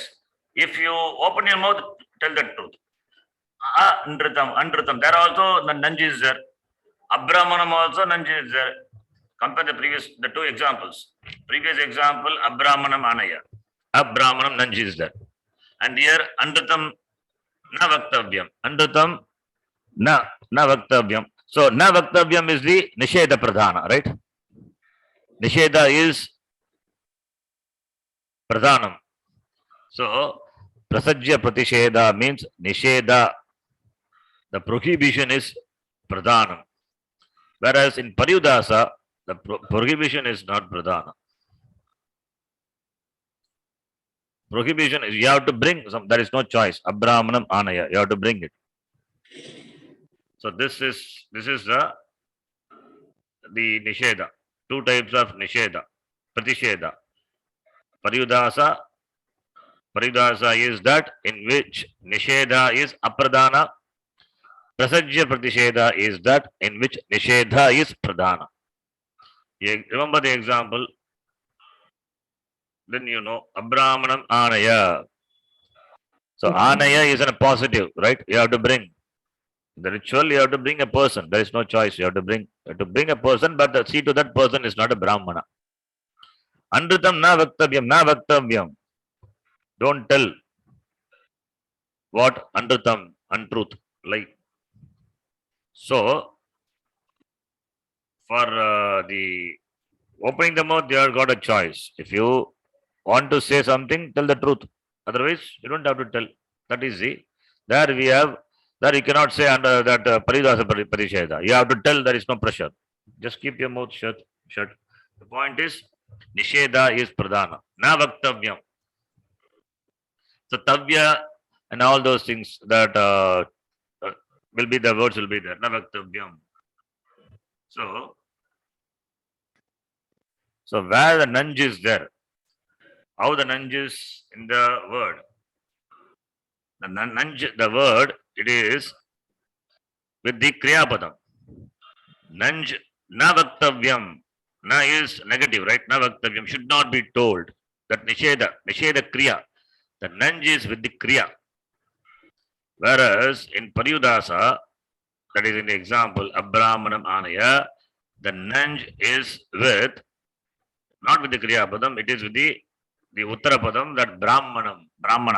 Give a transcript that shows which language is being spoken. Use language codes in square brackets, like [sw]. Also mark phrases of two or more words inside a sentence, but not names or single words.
[en] If you open your mouth, tell the truth. Anritam. There also the Nanji is there. Abrahmanam also Nanji is there. Compare the two examples. Previous example, [sa] Abrahmanam Anaya. Abrahmanam Nanji [en] is there. And here, [sa] Anritam na Vaktavyam. Anritam na Vaktavyam. So, na Vaktavyam is the Nisheda Pradhana, right? Nisheda is Pradhanam. [en] So, [sa] Prasajya Pratisheda [en] means Nisheda. The prohibition is Pradhanam. Whereas in Paryudasa, the prohibition is not Pradhana. Prohibition is you have to bring some, there is no choice. [sa] Abrahmanam Anaya, [en] you have to bring it. So this is the Nisheda. Two types of [sa] Nisheda. Pratisheda. Paryudasa [en] is that in which Nisheda is Apradhana. [sa] Prasajya Pratisheda [en] is that in which Nisheda is Pradhana. You remember the example? then you know [sa] Abramanam Anaya. [en] So Okay. Anaya is a positive, right? You have to bring. The ritual, you have to bring a person. There is no choice. You have to bring a person, but see to that person is not a Brahmana. [sa] Anritam na vaktavyam, na vaktavyam. [en] Don't tell what anritam, untruth, like. So, for the opening the mouth, you have got a choice. If you want to say something, tell the truth. Otherwise, you don't have to tell. That is the, there we have, there you cannot say under that [sa] paridasa parisheda. [en] You have to tell, there is no pressure. Just keep your mouth shut. The point is, nisheda is pradhana, [sa] na vaktavyam. [en] So tavya and all those things that will be, the words will be there, [sa] na vaktavyam. [en] So where the nanj is there, how the nanj is in the word. The nanj, the word, it is with the kriyapadam. [sa] Nanj, na vaktavyam. [en] Na is negative, right? [sa] Na vaktavyam [en] should not be told. That [sa] nisheda kriya. [en] The nanj is with the kriya. Whereas in Pariyudasa, that is in the example, [sa] Abramanam Anaya, [en] the nanj is with, not with the kriyapadam, it is with the uttarapadam, that brahmana.